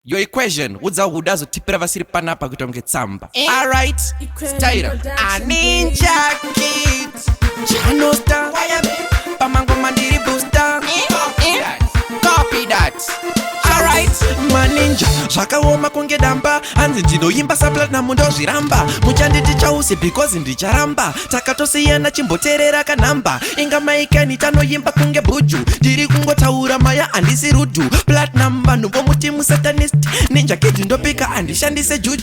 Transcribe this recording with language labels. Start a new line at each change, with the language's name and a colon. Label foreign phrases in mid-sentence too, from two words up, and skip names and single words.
English: Your equation,
Shona: udza huda zotipira vasiri panapa kuita kunge tsamba.
English: Eh? All right. Equation Style. production. A ninja kid.
Shona: Chano star. Pamangoma ndiri booster.
English: Eh? Copy that. Copy that. All right.
Shona: Maninja, zvakaoma kunge damba. Hanzi ndinoimba saplatinum ndozviramba. Muchanditi chausi because ndicharamba. Takatosiyana chimboteerera kanhamba. Inga maikani tanoimba kunge buju. Ndiri kungotaura maya handisi rudhu. Platinum vanhu vomuti musatanist. Ninja kid ndopika handishandise juju.